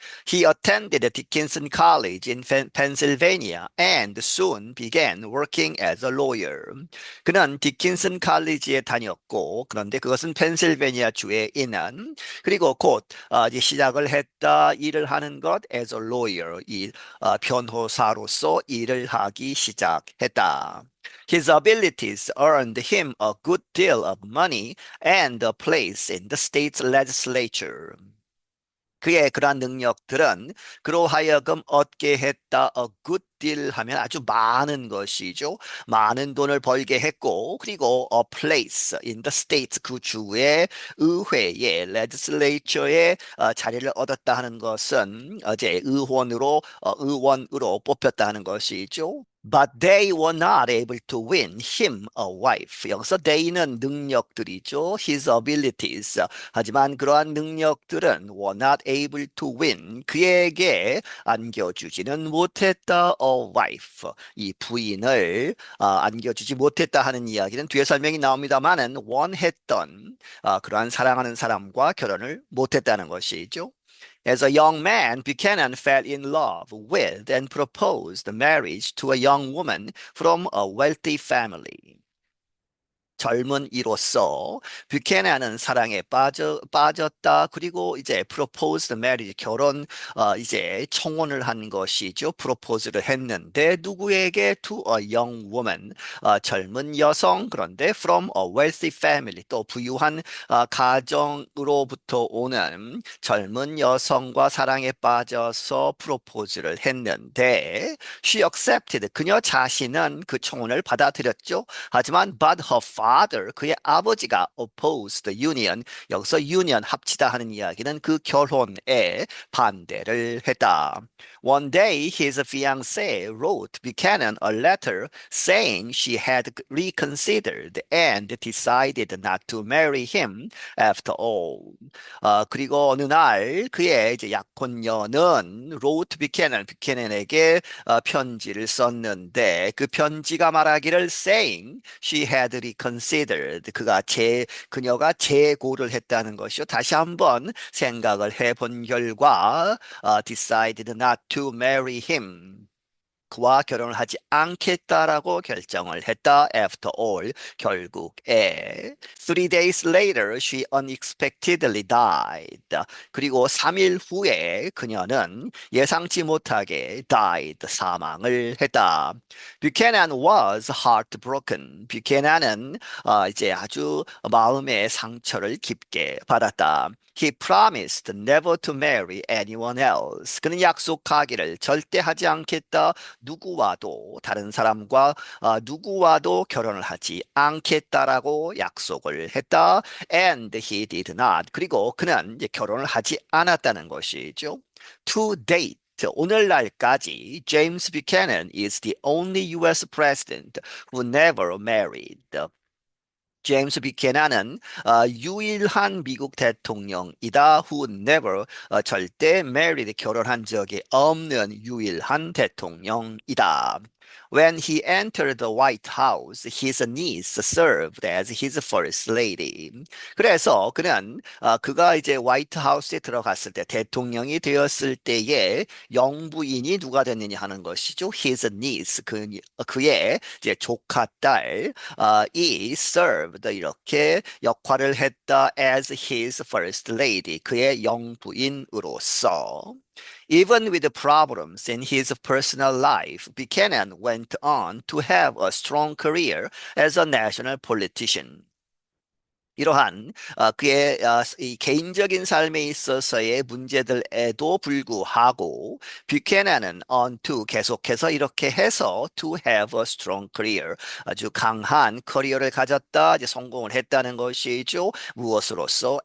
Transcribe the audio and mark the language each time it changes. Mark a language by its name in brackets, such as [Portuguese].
[English] He attended Dickinson College in Pennsylvania and soon began working as a lawyer. [Korean] 그는 디킨슨 칼리지에 다녔고, 그런데 그것은 펜실베니아 주에 있는, 그리고 곧 이제 시작을 했다, 일을 하는 것 [English] as a lawyer, [Korean] 변호사로서 일을 하기 시작했다. [English] His abilities earned him a good deal of money and a place in the state's legislature. [Korean] 그의 그러한 능력들은 그로 하여금 얻게 했다. [English] A good deal [Korean] 하면 아주 많은 것이죠. 많은 돈을 벌게 했고 그리고 [English] a place in the state [Korean] 그 주의 의회에 legislature에 자리를 얻었다 하는 것은 어제 의원으로 뽑혔다 하는 것이죠. [English] But they were not able to win him a wife. [Korean] 여기서 they는 능력들이죠. [English] His abilities. [Korean] 하지만 그러한 능력들은 [English] were not able to win. [Korean] 그에게 안겨주지는 못했다. [English] A wife. [Korean] 이 부인을 안겨주지 못했다 하는 이야기는 뒤에 설명이 나옵니다만은 원했던 그러한 사랑하는 사람과 결혼을 못했다는 것이죠. [English] As a young man, Buchanan fell in love with and proposed marriage to a young woman from a wealthy family. [Korean] 젊은 이로서 뷰캐나는 사랑에 빠졌다. 그리고 이제 [English] proposed marriage, [Korean] 결혼, 이제 청혼을 한 것이죠. 프로포즈를 했는데, 누구에게? [English] To a young woman, [Korean] 젊은 여성, 그런데 [English] from a wealthy family, [Korean] 또 부유한 가정으로부터 오는 젊은 여성과 사랑에 빠져서 프로포즈를 했는데, [English] she accepted, [Korean] 그녀 자신은 그 청혼을 받아들였죠. 하지만 [English] but her father, [Korean] 그의 아버지가 [English] opposed the union, [Korean] 여기서 union 합치다 하는 이야기는 그 결혼에 반대를 했다. [English] One day his fiancée wrote Buchanan a letter saying she had reconsidered and decided not to marry him after all. [Korean] 그리고 어느 날 그의 이제 약혼녀는 wrote 뷰캐넌에게 편지를 썼는데 그 편지가 말하기를 [English] saying she had reconsidered, [Korean] 그녀가 재고를 했다는 것이요. 다시 한번 생각을 해본 결과 [English] decided not to marry him. [Korean] 그와 결혼을 하지 않겠다라고 결정을 했다. [English] After all, 결국에 3 days later, she unexpectedly died. [Korean] 그리고 3일 후에 그녀는 예상치 못하게 died, 사망을 했다. [English] Buchanan was heartbroken. [Korean] 뷰캐나는 이제 아주 마음의 상처를 깊게 받았다. [English] He promised never to marry anyone else. [Korean] 그는 약속하기를 절대 하지 않겠다. 누구와도 다른 사람과 누구와도 결혼을 하지 않겠다라고 약속을 했다. [English] And he did not. [Korean] 그리고 그는 이제 결혼을 하지 않았다는 것이죠. [English] To date. [Korean] 오늘날까지 [English] James Buchanan is the only US president who never married. [Korean] 제임스 뷔캐나는 유일한 미국 대통령이다. [English] Who never, [Korean] 절대 married, 결혼한 적이 없는 유일한 대통령이다. [English] When he entered the White House, his niece served as his first lady. [Korean] 그래서 그가 이제 화이트 하우스에 들어갔을 때 대통령이 되었을 때에 영부인이 누가 됐느냐 하는 것이죠. [English] His niece, [Korean] 그의 이제 조카 딸 이 served, 이렇게 역할을 했다. [English] As his first lady, [Korean] 그의 영부인으로서. [English] Even with the problems in his personal life, Buchanan went on to have a strong career as a national politician. [Korean] 이러한 그의 이 개인적인 삶에 있어서의 문제들에도 불구하고 뷰캐나는 on to, 계속해서 이렇게 해서 [English] to have a strong career, [Korean] 아주 강한 커리어를 가졌다, 이제 성공을 했다는 것이죠. 무엇으로서?